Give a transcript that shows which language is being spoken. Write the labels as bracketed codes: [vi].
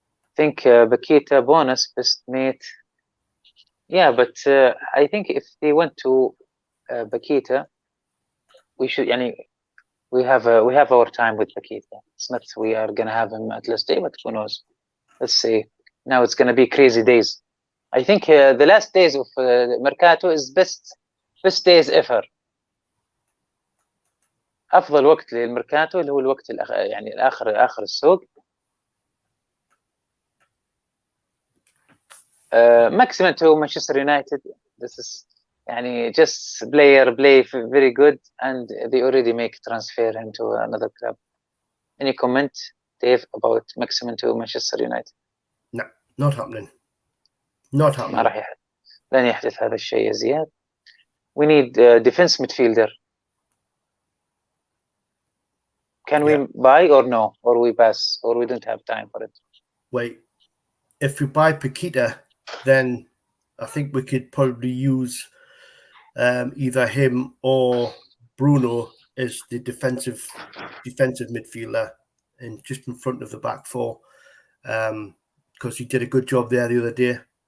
[en] I think Paqueta bonus best mate. Yeah, but I think if they went to Paqueta, we should. We have our time with Paqueta. It's not we are gonna have him at last day, but who knows? Let's see. Now it's gonna be crazy days. I think the last days of Mercato is best days ever. [ar] افضل وقت للميركاتو اللي هو الوقت يعني اخر السوق. [en] maximum to Manchester United. This is [ar] يعني [en] just play very good and they already make transfer him to another club. Any comment, Dave, about maximum to Manchester United? No, not happening. Not happening. [ar] ما راح لن يحدث هذا الشيء يا زياد. [en] We need defense midfielder. Can we buy or no? Or we pass? Or we don't have time for it? Wait, if we buy Paqueta, then I think we could probably use either him or Bruno as the defensive midfielder and just in front of the back four, because he did a good job there the other day.